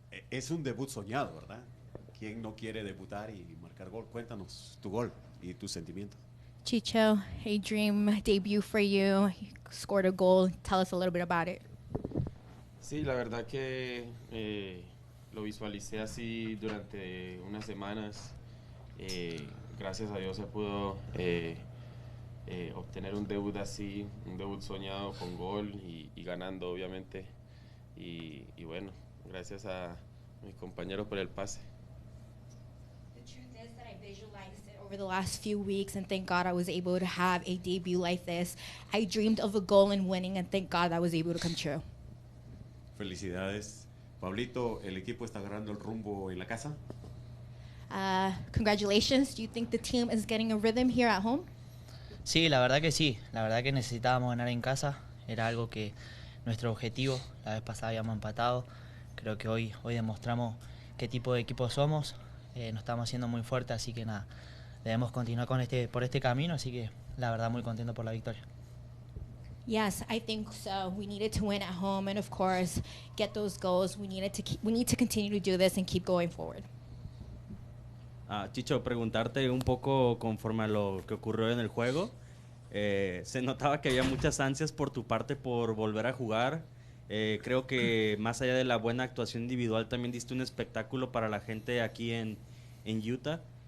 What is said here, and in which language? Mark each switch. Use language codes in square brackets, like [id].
[es] Es un debut soñado, ¿verdad? ¿Quién no quiere debutar y marcar gol? Cuéntanos tu gol y tus sentimientos. [en] Chicho, a dream debut for you. You scored a goal. Tell us a little bit about it. [es] Sí, la verdad que lo visualicé así durante unas semanas. Gracias a Dios se pudo obtener un debut así, un debut soñado con gol y ganando, obviamente. Y bueno, gracias a mis compañeros por el pase. [en] The truth is that I visualized it over the last few weeks, and thank God I was able to have a debut like this. I dreamed of a goal and winning, and thank God that was able to come true. [es] Felicidades. Pablito, ¿el equipo está agarrando el rumbo en la casa? [en] Congratulations. Do you think the team is getting a rhythm here at home? [es] Sí, la verdad que sí. La verdad que necesitábamos ganar en casa. Era algo que nuestro objetivo. La vez pasada habíamos empatado. Creo que hoy demostramos qué tipo de equipo somos. Nos estamos haciendo muy fuertes, así que nada, debemos continuar por este camino. Así que la verdad muy contento por la victoria. [en] Yes, I think so. We needed to win at home, and of course, get those goals. We need to continue to do this and keep going forward. [es] Chicho, preguntarte un poco conforme a lo que ocurrió en el juego. Se notaba que había muchas ansias por tu parte por volver a jugar. Creo que más allá de la buena actuación individual, también diste un espectáculo para la gente aquí en Utah.